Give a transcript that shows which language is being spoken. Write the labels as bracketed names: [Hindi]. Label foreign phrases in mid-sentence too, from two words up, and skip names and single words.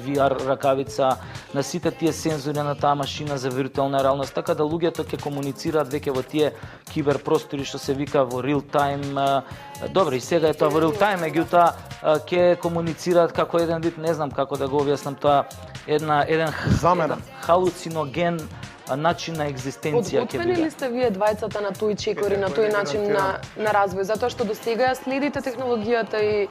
[Macedonian] VR ракавица, на сите тие сензори на таа машина за виртуелна реалност, така да луѓето ќе комуницираат веќе во тие киберпростори што се вика во [English] real time. [Macedonian] Добре, и сега е тоа во [English] real time, [Macedonian] меѓутоа ќе комуницираат како еден вид, не знам како да го објаснам тоа, еден халуциноген начин на екзистенција ќе биде. Подготвени ли сте вие двајцата на тој чекори, на тој начин на развој, затоа што досега следите технологијата и